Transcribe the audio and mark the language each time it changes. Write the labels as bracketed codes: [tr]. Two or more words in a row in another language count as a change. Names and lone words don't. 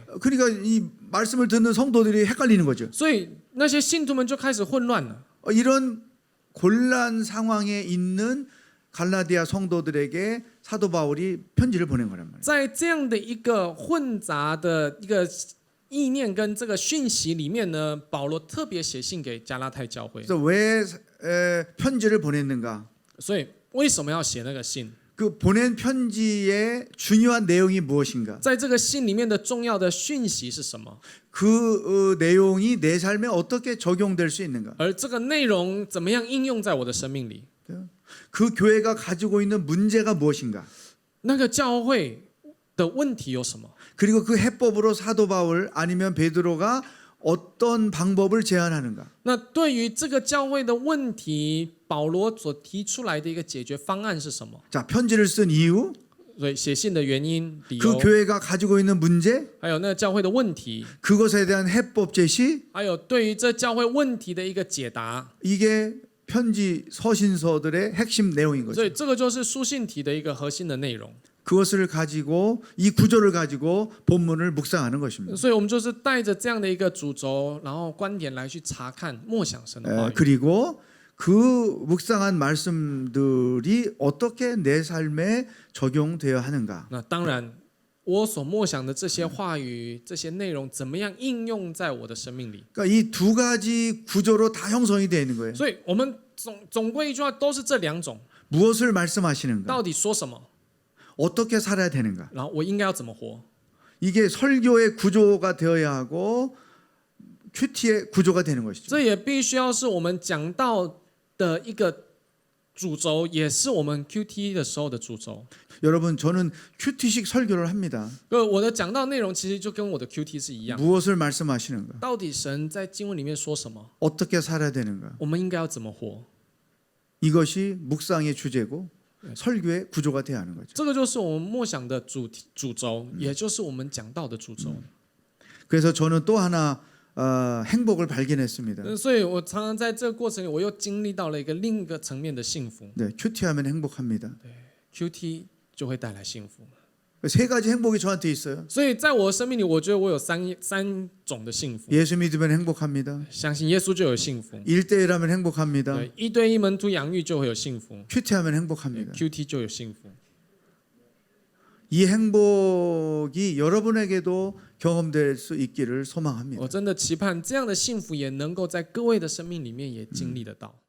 [ko] 그러니까 이 말씀을 듣는 성도들이 헷갈리는 거죠. ” [zh] 所以那些信徒们就开始混乱了。 [ko] 이런 곤란 상황에 있는 갈라디아 성도들에게 사도 바울이 편지를 보낸 거란 말이에요. [zh] 在这样的一个混杂的一个意念跟这个讯息里面呢，保罗特别写信给加拉太教会。 [ko] 그래서 왜 편지를 보냈는가? [zh] 所以为什么要写那个信？ [ko] 그 보낸 편지의 중요한 내용이 무엇인가? [zh] 在这个信里面的重要的讯息是什么？ [ko] 그 내용이 내 삶에 어떻게 적용될 수 있는가? [zh] 而这个内容怎么样应用在我的生命里？ [ko] 그 교회가 가지고 있는 문제가 무엇인가? [zh] 那个教会的问题有什么？ [ko] 그리고 그 해법으로 사도 바울 아니면 베드로가 어떤 방법을 제안하는가? [zh] 那对于这个教会的问题，保罗所提出来的一个解决方案是什么？ [ko] 자, 편지를 쓴 이유, [zh] 所以写信的原因、理 [ko] 그 [zh] 由， [ko] 교회가 가지고 있는 문제, [zh] 还有那个教会的问题， [ko] 그것에 대한 해법 제시, [zh] 还有对于这教会问题的一个解答。 [ko] 이게 편지 서신서들의 핵심 내용인 [zh] 所 [ko] 거죠. [zh] 以这个就是书信体的一个核心的内容。 [ko] 그것을 가지고 이 구조를 가지고 본문을 묵상하는 것입니다. [zh] 所以我们就是带着这样的一个主轴，然后观点来去查看默想神的话语。 [ko] 그리고 그 묵상한 말씀들이 어떻게 내 삶에 적용되어야 하는가? [zh] 那当然，我所默想的这些话语、这些内容，怎么样应用在我的生命里？ [ko] 그러니까 이 두 가지 구조로 다 형성이 되어 있는 거예요. [zh] 所以我们总归一句话，都是这两种。 [ko] 무엇을 말씀하시는가? [zh] 到底说什么？ [ko] 어떻게 살아야 되는가? [zh] 然后我应该要怎么活？ [ko] 이게 설교의 구조가 되어야 하고 큐티의 구조가 되는 것이죠. [zh] 这也必须要是我们讲到的一个主轴，也是我们 QT 的时候的主轴。 [ko] 여러분, 저는 큐티식 설교를 합니다. [zh] 我的讲到内容其实就跟我的 QT 是一样。 [ko] 무엇을 말씀하시는가? [zh] 到底神在经文里面说什么？ [ko] 어떻게 살아야 되는가? [zh] 我们应该要怎么活？ [ko] 이것이 묵상의 주제고 설교의 구조가 되어야 하는 거죠. [zh] 这个就是我们默想的主轴，也就是我们讲到的主轴。 [ko] 그래서 저는 또 하나 행복을 발견했습니다. [zh] 所以我常常在这个过程里，我又经历到了另一个层面的幸福。 [ko] 네, 큐티하면 행복합니다. [zh] QT 就会带来幸福。 [ko] 세 가지 행복이 저한테 있어요. [zh] 所以在我的生命里，我觉得我有三种的幸福。 [ko] 예수 믿으면 행복합니다. [zh] 相信耶稣就有幸福， [ko] 1대1하면 행복합니다. [zh] 对，一对一门徒养育就会有幸福， [ko] 큐티하면 행복합니다. [zh] QT 就有幸福。 [ko] 이 행복이 여러분에게도 경험될 수 있기를 소망합니다. [zh] 我真的期盼这样的幸福也能够在各位的生命里面也经历得到。